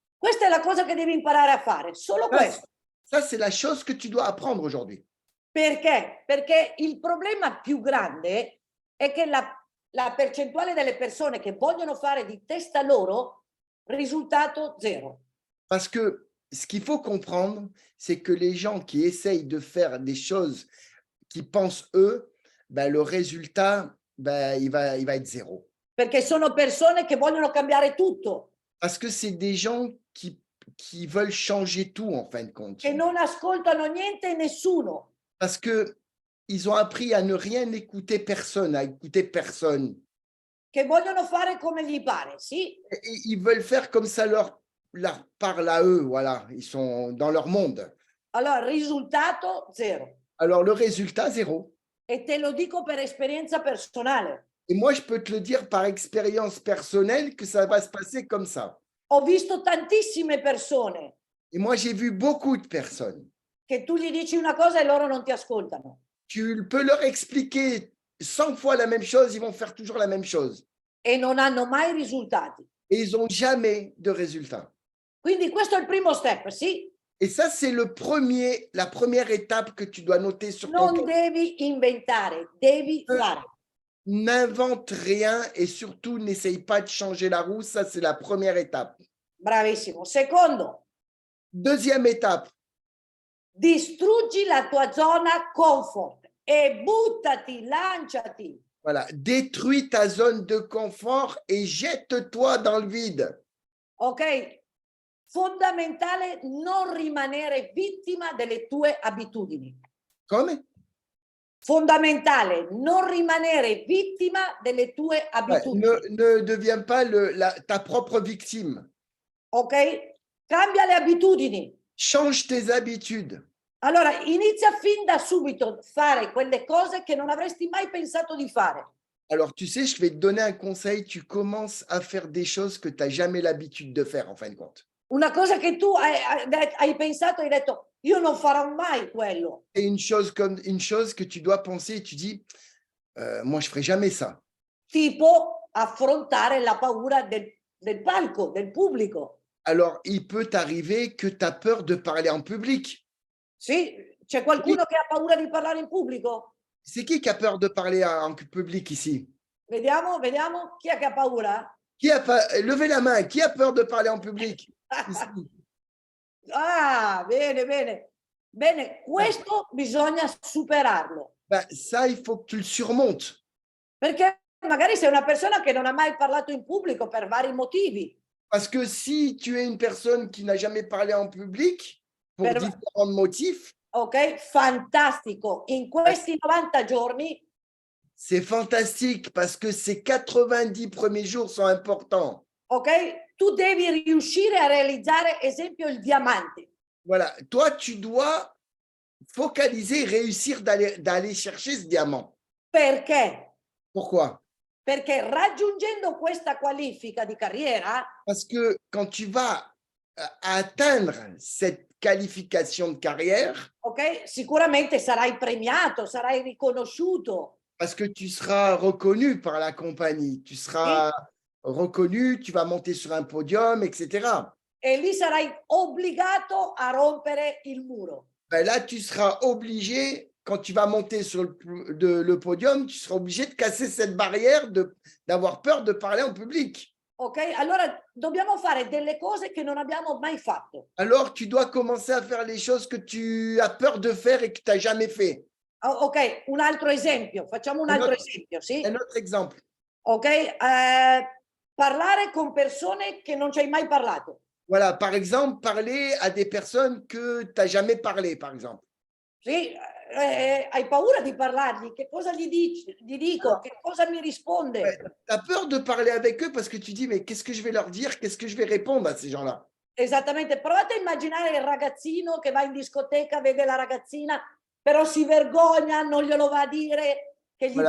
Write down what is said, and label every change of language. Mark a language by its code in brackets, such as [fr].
[it] Questa è la cosa che devi imparare a fare, solo questo. [fr] Ça, c'est la chose que tu dois apprendre aujourd'hui. [it] Perché? Perché il problema più grande è che la percentuale delle persone che vogliono fare di testa loro, risultato zero. [fr] Parce que ce qu'il faut comprendre, c'est que les gens qui essayent de faire des choses qui pensent eux, ben, le résultat, ben, il va être zéro. [it] Perché sono persone che vogliono cambiare tutto. [fr] Parce que c'est des gens qui veulent changer tout en fin de compte. [it] Che non ascoltano niente e nessuno. [fr] Parce qu'ils ont appris à ne rien écouter personne, à écouter personne. [it] Che vogliono fare come gli pare, sì? [fr] Et ils veulent faire comme ça leur parle à eux, voilà. Ils sont dans leur monde. [it] Allora, risultato zero. [fr] Alors, le résultat, zéro. [it] E te lo dico per esperienza personale. [fr] Et moi, je peux te le dire par expérience personnelle que ça va se passer comme ça. [it] Ho visto tantissime persone. [fr] Et moi, j'ai vu beaucoup de personnes. [it] Che tu gli dici una cosa e loro non ti ascoltano. [fr] Tu peux leur expliquer 100 fois la même chose, ils vont faire toujours la même chose. [it] E non hanno mai risultati. [fr] Et ils n'ont jamais de résultat. [it] Quindi questo è il primo step, sì? [fr] Et ça, c'est la première étape que tu dois noter sur ton [it] Non devi inventare, devi fare. [fr] N'invente rien et surtout n'essaye pas de changer la roue, ça c'est la première étape. [it] Bravissimo. Secondo, [fr] Deuxième étape, [it] distruggi la tua zona comfort e buttati, lanciati. [fr] voilà, détruis ta zone de confort et jette-toi dans le vide. [it] Ok? Fondamentale non rimanere vittima delle tue abitudini. Come? Fondamentale non rimanere vittima delle tue [fr] Ouais, [it] abitudini. [fr] ne deviens pas ta propre victime. [it] Ok? Cambia le abitudini. [fr] Change tes habitudes. [it] Allora, inizia fin da subito a fare quelle cose che non avresti mai pensato di fare. [fr] Alors, tu sais, je vais te donner un conseil. Tu commences à faire des choses que tu n'as jamais l'habitude de faire, en fin de compte. [it] Una cosa che tu hai pensato e hai detto, io non farò mai quello. [fr] Et une chose que tu dois penser et tu dis, moi, je ferai jamais ça. [it] Tipo affrontare la paura del palco, del pubblico. [fr] Alors, il peut t'arriver que tu as peur de parler en public. [it] Sì, c'è qualcuno che ha paura di parlare in pubblico? [fr] C'est qui a peur de parler en public ici? [it] Vediamo, vediamo, chi è che ha paura? [fr] Qui a pas... Levez la main, qui a peur de parler en public? Ici. [it] Ah, bene, bene. Bene, questo bisogna superarlo, [fr] Ben, ça, il faut que tu le surmontes. [it] perché magari sei una persona che non ha mai parlato in pubblico per vari motivi. [fr] Parce que si tu es une personne qui n'a jamais parlé en public, pour [it] Per- [fr] différents motifs, [it] Ok, fantastico. In questi 90 giorni, [fr] c'est fantastique parce que ces 90 premiers jours sont importants. [it] ok, tu devi riuscire a realizzare, esempio, il diamante. [fr] Voilà, toi, tu dois focaliser, réussir d'aller chercher ce diamant. [it] Perché? [fr] Pourquoi? [it] Perché raggiungendo questa qualifica di carriera, [fr] Parce que quand tu vas atteindre cette qualification de carrière, [it] ok, sicuramente sarai premiato, sarai riconosciuto. [fr] parce que tu seras reconnu par la compagnie, tu seras reconnu, tu vas monter sur un podium, etc. [it] E lì sarai obbligato a rompere il muro. [fr] Ben là, tu seras obligé, quand tu vas monter sur le podium, tu seras obligé de casser cette barrière d'avoir peur de parler en public. [it] Ok? Allora dobbiamo fare delle cose che non abbiamo mai fatto. [fr] Alors, tu dois commencer à faire les choses que tu as peur de faire et que tu n'as jamais fait. [it] Ok, un altro esempio, facciamo un altro esempio, sì? [fr] Un autre exemple. [it] Ok? Parlare con persone che non ci hai mai parlato. [fr] Voilà, par exemple, parler à des personnes que tu n'as jamais parlé, par exemple. [it] Sì, hai paura di parlargli, che cosa gli dico, che cosa mi risponde? [fr] Tu as peur de parler avec eux parce que tu dis, mais qu'est-ce que je vais leur dire? Qu'est-ce que je vais répondre à ces gens-là? [it] Esattamente, provate a immaginare il ragazzino che va in discoteca, vede la ragazzina, però si vergogna, non glielo va a dire che gli